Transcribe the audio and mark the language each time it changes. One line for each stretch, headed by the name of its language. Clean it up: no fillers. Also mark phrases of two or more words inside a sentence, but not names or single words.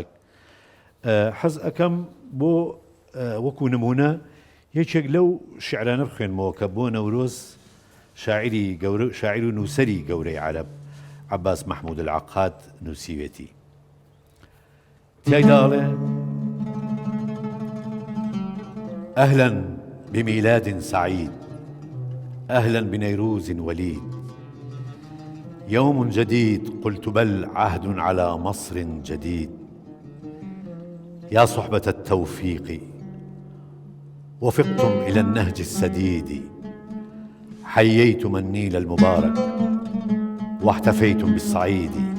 Central Kurdish: حەز ئەەکەم بۆ وەکو نمونە یەکێک لەو شعرانە بخوێنمەوە کە بۆ نەورۆز شاعیر و نووسەری گەورەی عەرەب عەباس مەحموود العەقاد نووسیوێتی. تیایدا ئەڵێ
Arabic: أهلا بميلاد سعيد أهلا بنيروز وليد يوم جديد قلت بل عهد على مصر جديد يا صحبة التوفيق وفقتم إلى النهج السديد حييتم النيل المبارك واحتفيتم بالصعيد